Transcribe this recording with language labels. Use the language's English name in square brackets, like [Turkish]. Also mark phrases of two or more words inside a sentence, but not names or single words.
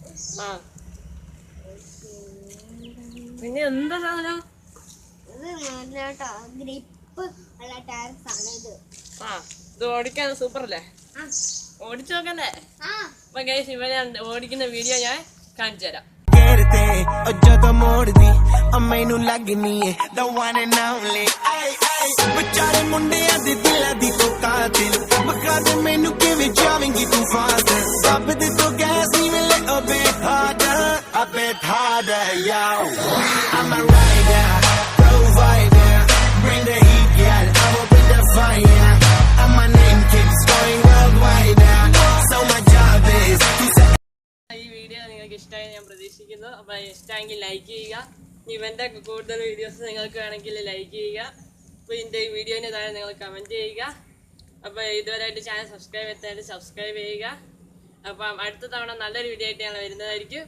[Malayalam] പിന്നെ എന്താ സാധനം? ഇത് നല്ല ഗ്രിപ്പ് ഉള്ള ടയർസ് ആണ്. ഇത് ഓടിക്കാൻ സൂപ്പർ അല്ലേ? ഓടിച്ചു നോക്കണ്ടേ? അപ്പൊ ഗൈസ്, ഇവനെ ഓടിക്കുന്ന വീഡിയോ ഞാൻ കാണിച്ചു തരാം. [Punjabi] ਜਦੋਂ ਮੋੜਦੀ ਮੈਨੂੰ ਲੱਗਨੀ ਏ [English] the one and only [Punjabi] ਵਿਚਾਰੇ ਮੁੰਡਿਆਂ ਦੇ ਦਿਲਾਂ ਦੀ ਤੂੰ ਕਾਤਿਲ ਬਖਾ ਦੇ ਮੈਨੂੰ ਕਿਵੇਂ ਜਾਵੇਂਗੀ ਤੂੰ ਫਾਸਟ ਸਭ ਦੇ ਤੋਂ ਗੈਸ ਨਹੀਂ ਮਿਲੇ [English] a bit harder yo I'm a rider provider bring the heat girl I will bring the fire and my name keeps going worldwide so my job is to [Malayalam] ഈ വീഡിയോ നിങ്ങൾക്ക് ഇഷ്ടമായി ഞാൻ പ്രതീക്ഷിക്കുന്നു. അപ്പോൾ ഇഷ്ടമെങ്കിൽ ലൈക്ക് ചെയ്യുക. ഇവൻ്റെ കൂടുതൽ വീഡിയോസ് നിങ്ങൾക്ക് വേണമെങ്കിൽ ലൈക്ക് ചെയ്യുക. അപ്പോൾ ഇതിൻ്റെ ഈ വീഡിയോന് താഴെ നിങ്ങൾ കമൻറ്റ് ചെയ്യുക. അപ്പോൾ ഇതുവരെയായിട്ട് ചാനൽ സബ്സ്ക്രൈബ് ചെയ്തിട്ട് സബ്സ്ക്രൈബ് ചെയ്യുക. അപ്പം അടുത്ത തവണ നല്ലൊരു വീഡിയോ ആയിട്ട് ഞങ്ങൾ വരുന്നതായിരിക്കും.